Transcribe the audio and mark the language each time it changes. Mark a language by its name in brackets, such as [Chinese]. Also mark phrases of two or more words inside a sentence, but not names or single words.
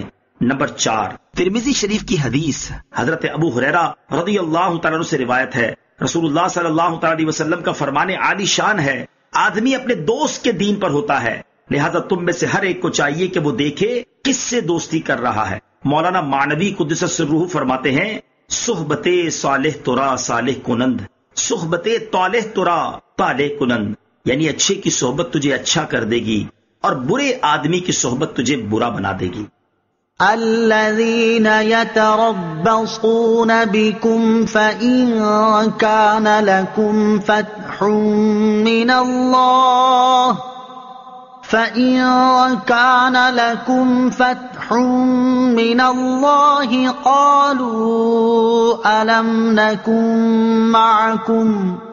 [Urdu] نمبر 4، ترمذی شریف کی حدیث، حضرت ابو ہریرہ رضی اللہ تعالی عنہ سے روایت ہے، رسول اللہ صلی اللہ تعالی علیہ وسلم کا فرمان عالی شان ہے، آدمی اپنے دوست کے دین پر ہوتا ہے، لہذا تم میں سے ہر ایک کو چاہیے کہ وہ دیکھے کس سے دوستی کر رہا ہے۔ مولانا معنوی قدس سرہ فرماتے ہیں، [Persian] صحبت صالح ترا صالح کنند، صحبت طالح ترا طالح کنند، [Urdu] یعنی اچھے کی صحبت تجھے اچھا کر دے گی اور برے آدمی کی صحبت تجھے برا بنا دے گی۔ [Arabic] الذين يتربصون بكم فإن كان لكم فتح من الله قالوا ألم نكن معكم